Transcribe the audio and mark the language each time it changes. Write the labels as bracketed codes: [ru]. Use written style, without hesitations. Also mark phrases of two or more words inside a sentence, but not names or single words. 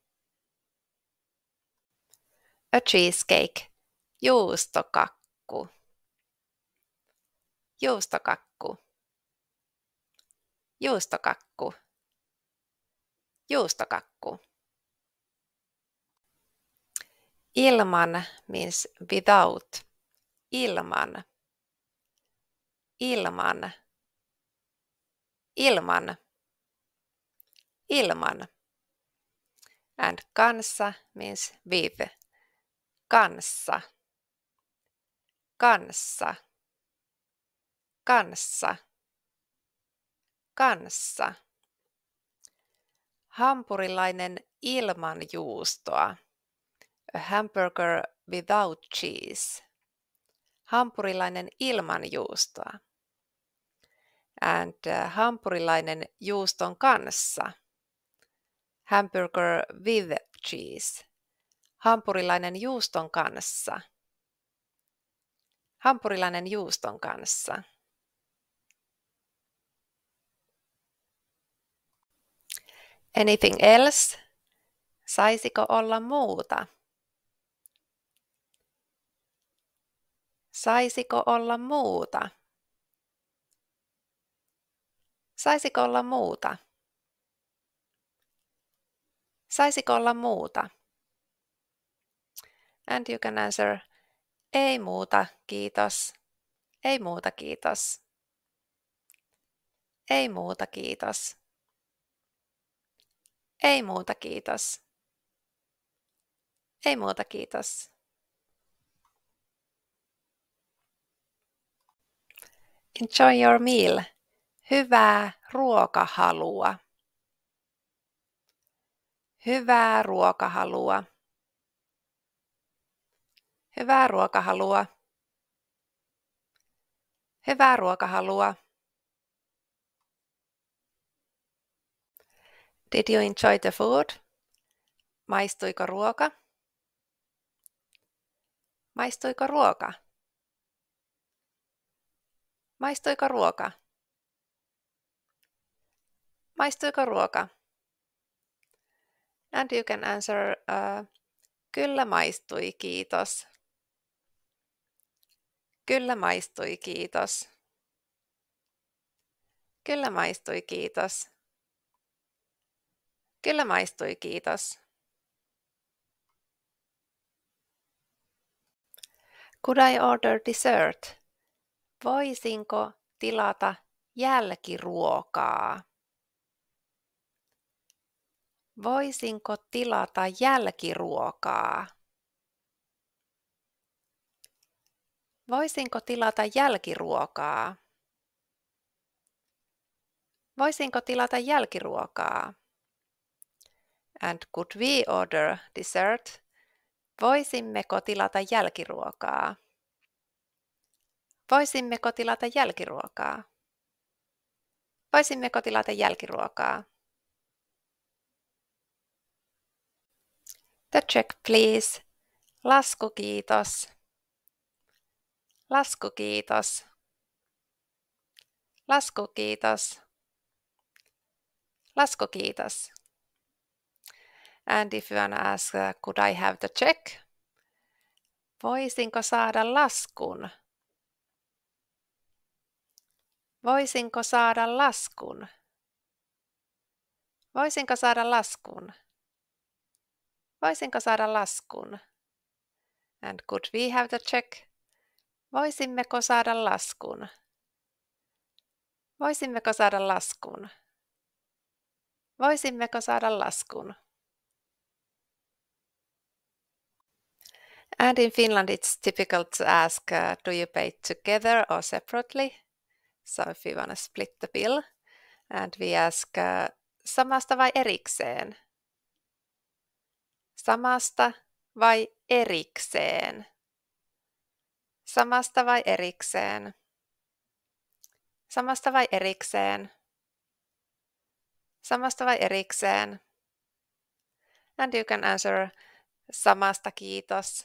[en] A cheesecake, [fi] juustokakku, juustokakku, Juustokakku. Juustokakku. [en] Ilman means without. [fi] Ilman. Ilman. Ilman. Ilman. [en] And kanssa means with. [fi] Kanssa. Kanssa. Kanssa. Kanssa. Hampurilainen ilman juustoa. [en] A hamburger without cheese. [fi] Hampurilainen ilman juustoa. And hampurilainen juuston kanssa. [en] Hamburger with cheese. [fi] Hampurilainen juuston kanssa. Hampurilainen juuston kanssa. [en] Anything else? [fi] Saisiko olla muuta? Saisiko olla muuta? Saisiko olla muuta? Saisiko olla muuta? [en] And you can answer, [fi] ei muuta, kiitos. Ei muuta, kiitos. Ei muuta, kiitos. Ei muuta, kiitos. Ei muuta, kiitos. [en] Enjoy your meal. [fi] Hyvää ruokahalua. Hyvää ruokahalua. Hyvää ruokahalua. Hyvää ruokahalua. [en] Did you enjoy the food? [fi] Maistuiko ruoka? Maistuiko ruoka? Maistuiko ruoka? Maistuiko ruoka? [en] And you can answer, [fi] kyllä maistui, kiitos. Kyllä maistui, kiitos. Kyllä maistui, kiitos. Kyllä maistui, kiitos. [en] Could I order dessert? [fi] Voisinko tilata jälkiruokaa? Voisinko tilata jälkiruokaa? Voisinko tilata jälkiruokaa? Voisinko tilata jälkiruokaa? [en] And could we order dessert? [fi] Voisimmeko tilata jälkiruokaa? Voisimmeko tilata jälkiruokaa? Voisimmeko tilata jälkiruokaa? [en] The check, please. [fi] Lasku, kiitos. Lasku, kiitos. Lasku, kiitos. Lasku, kiitos. [en] And if you want to ask, could I have the check? [fi] Voisinko saada laskun? Voisinko saada laskun? Voisinko saada laskun? Voisinko saada laskun? [en] And could we have the check? [fi] Voisimmeko saada laskun? Voisimmeko saada laskun? Voisimmeko saada laskun? [en] And in Finland it's typical to ask, do you pay together or separately? So if you want to split the bill, and we ask, [fi] samasta vai erikseen? Samasta vai erikseen? Samasta vai erikseen? Samasta vai erikseen? Samasta vai erikseen? [en] And you can answer, [fi] samasta, kiitos.